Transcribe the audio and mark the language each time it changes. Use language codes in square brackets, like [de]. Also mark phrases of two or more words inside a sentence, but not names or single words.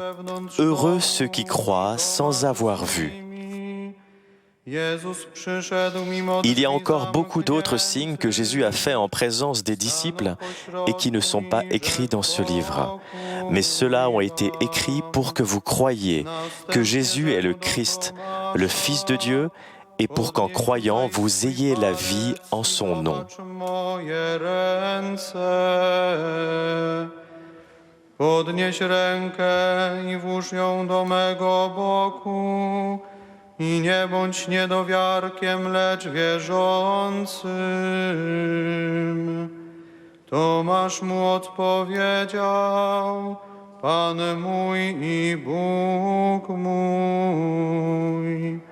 [fr] Heureux ceux qui croient sans avoir vu. » Il y a encore beaucoup d'autres signes que Jésus a faits en présence des disciples et qui ne sont pas écrits dans ce livre. Mais ceux-là ont été écrits pour que vous croyiez que Jésus est le Christ, le Fils de Dieu, et pour qu'en croyant, vous ayez la vie en son nom. [pl] Podnieś rękę i włóż ją do mego boku. I nie bądź niedowiarkiem, lecz wierzącym. Tomasz mu odpowiedział, Pan mój i Bóg mój.